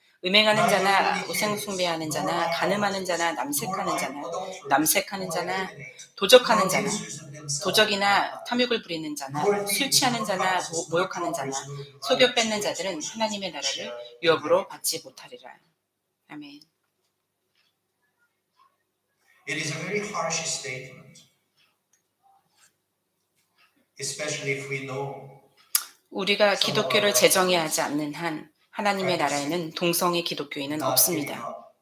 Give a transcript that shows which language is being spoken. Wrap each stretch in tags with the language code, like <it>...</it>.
<ko>음행하는 자나 우상숭배하는 자나 간음하는 자나 남색하는 자나 도적하는 자나 도적이나 탐욕을 부리는 자나 술 취하는 자나 모욕하는 자나 속여 뺏는 자들은 하나님의 나라를 유업으로 받지 못하리라. 아멘.</ko> <en>It is a very harsh statement, especially if we know.</en> <ko>우리가 기독교를 제정하지 않는 한 하나님의 나라에는 동성애 기독교인은 없습니다.</ko>